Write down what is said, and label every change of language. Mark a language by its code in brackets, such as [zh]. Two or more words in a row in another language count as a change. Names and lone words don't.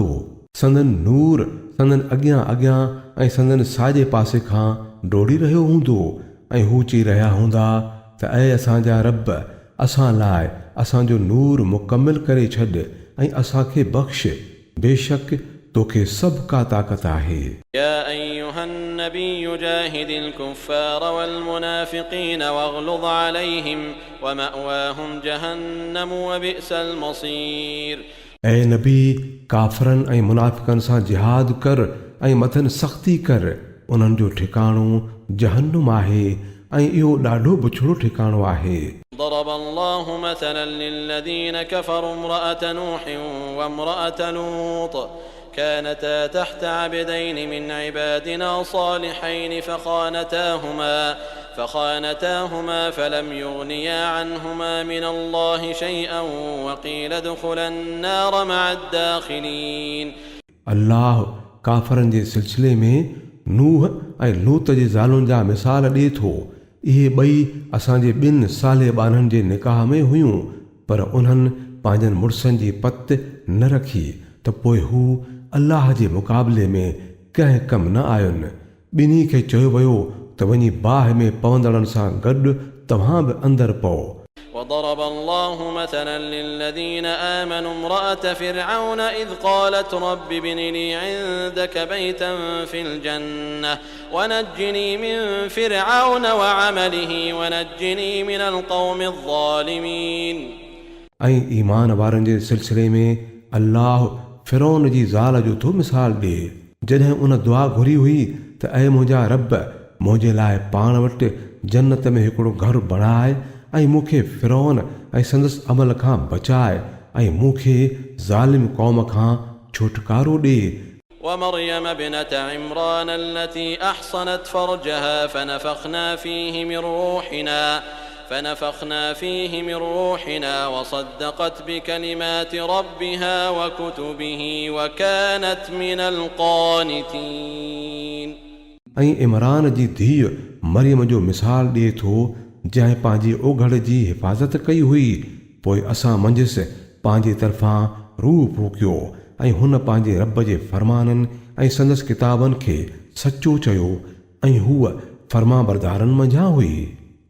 [sd] संदन नूर संदन अॻियां अॻियां ऐं संदन साॼे पासे खां डोड़ी रहियो हूंदो ऐं हू चई रहिया हूंदा त ऐं असांजा रब, असां लाइ असांजो नूर मुकमिल करे छॾ ऐं असांखे बख़्श, बेशक तोखे सभु का ताक़त आहे। [ar] يا أيها النبي جاهد الكفار والمنافقين واغلظ عليهم ومأواهم جهنم وبئس المصير. ऐं [sd] नबी काफ़रनि ऐं मुनाफ़िकनि सां जिहाद कर ऐं मथनि सख़्ती कर, उन्हनि जो ठिकाणो जहन्नुम आहे ऐं इहो ॾाढो बुछड़ो ठिकाणो आहे। [ar] ضرب الله مثلا للذين كفروا امرأة نوح وامرأة لوط كانتا تحت عبدين من عبادنا صالحين فخانتاهما فلم يغنيا عنهما من الله شيئا وقيل ادخلا النار مع الداخلين। [sd] अल्लाह काफ़रनि जे सिलसिले में नूह ऐं लूत जे ज़ालुनि जा मिसाल ॾिए थो। इहे ॿई असांजे ॿिनि साले ॿारनि जे निकाह में हुयूं, पर उन्हनि पंहिंजनि मुड़ुसनि जी पत न रखी त पोइ हू अल्लाह जे मुक़ाबले में कंहिं कम न आयुनि। ॿिन्ही खे चयो वियो त वञी बाहि में पवंदड़नि सां गॾु तव्हां बि अंदरि पओ। [ar] وضرب الله مثلا للذين آمنوا امرأة فرعون إذ قالت رب ابن لي عندك بيتا في الجنة ونجني من فرعون وعمله ونجني من القوم الظالمين। [sd] ऐं ईमान वारनि जे सिलसिले में अल्लाह फिरौन जी ज़ाल जो थो मिसाल ॾिए, जॾहिं उन दुआ घुरी हुई त ऐं मुंहिंजा रब, मुंहिंजे लाइ पाण वटि जन्नत में हिकिड़ो घरु बणाए ऐं मूंखे फिरौन ऐं संदसि अमल खां बचाए ऐं मूंखे ज़ालिम क़ौम खां छुटकारो ॾे। [ar] ومريم ابنة عمران التي أحصنت فرجها فنفخنا فيه من روحنا وصدقت بكلمات ربها وكتبه وكانت من القانتين। [sd] ऐं इमरान जी धीउ मरियम जो मिसाल ॾिए थो, जंहिं पंहिंजी ओघड़ जी हिफ़ाज़त कई हुई। पोइ असां मंझसि पंहिंजे तरफ़ां रूह फूकियो ऐं हुन पंहिंजे रब जे फरमाननि ऐं संदसि किताबनि खे सचो चयो ऐं हूअ फर्माबरदारनि मंझां हुई।